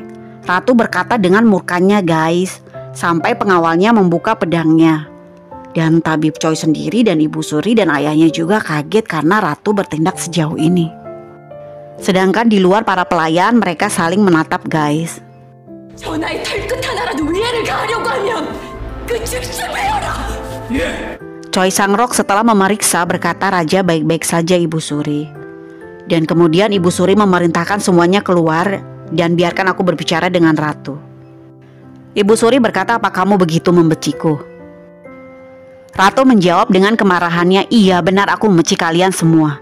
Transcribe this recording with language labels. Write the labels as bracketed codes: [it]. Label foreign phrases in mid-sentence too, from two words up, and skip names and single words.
[id] Ratu berkata dengan murkanya guys, sampai pengawalnya membuka pedangnya. Dan tabib Choi sendiri dan Ibu Suri dan ayahnya juga kaget karena ratu bertindak sejauh ini. Sedangkan di luar para pelayan mereka saling menatap guys. [ko] 전하의 털끝 하나라도 위해를 가하려고 하면 그 즉시 베어라. [id] Choi Sang-rok setelah memeriksa berkata raja baik-baik saja Ibu Suri. Dan kemudian Ibu Suri memerintahkan semuanya keluar dan biarkan aku berbicara dengan ratu. Ibu Suri berkata apa kamu begitu membenciku? Ratu menjawab dengan kemarahannya, iya benar aku membenci kalian semua.